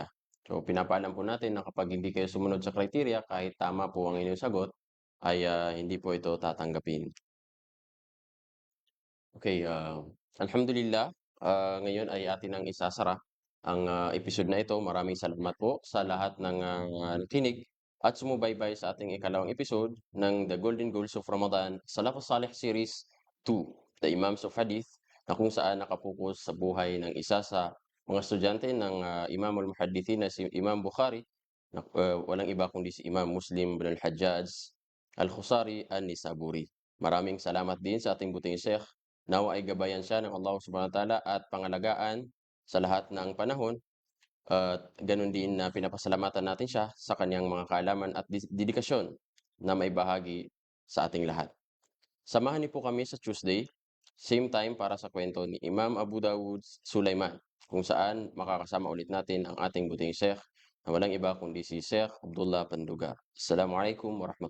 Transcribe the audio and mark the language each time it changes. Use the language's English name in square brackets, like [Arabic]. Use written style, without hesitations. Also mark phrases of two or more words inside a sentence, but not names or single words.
[Filipino] So pinapaalam po natin na kapag hindi kayo sumunod sa criteria kahit tama po ang inyong sagot ay hindi po ito tatanggapin. Okay, alhamdulillah, ngayon ay atin ang isasara ang episode na ito. Maraming salamat po sa lahat ng nakinig at sumubaybay sa ating ikalawang episode ng The Golden Goals of Ramadan Salafus Salih Series 2, The Imams of Hadith, na kung saan nakapokus sa buhay ng isa sa mga estudyante ng Imamul Muhaddithin na si Imam Bukhari, na walang iba kundi si Imam Muslim bin al-Hajjaj al-Khusari an-Nisaburi. Maraming salamat din sa ating buting Sheikh. Nawa ay gabayan siya ng [Arabic] الله سبحانه وتعالى [Filipino] at pangalagaan sa lahat ng panahon, at ganoon din na pinapasalamatan natin siya sa kanyang mga kaalaman at dedikasyon na maibahagi sa ating lahat. Samahan niyo po kami sa Tuesday, [English] same time [Filipino] para sa kwento ni Imam Abu Dawud Sulaiman, kung saan makakasama ulit natin ang ating buting Sheikh na walang iba kundi si Sheikh Abdullah Pandugar.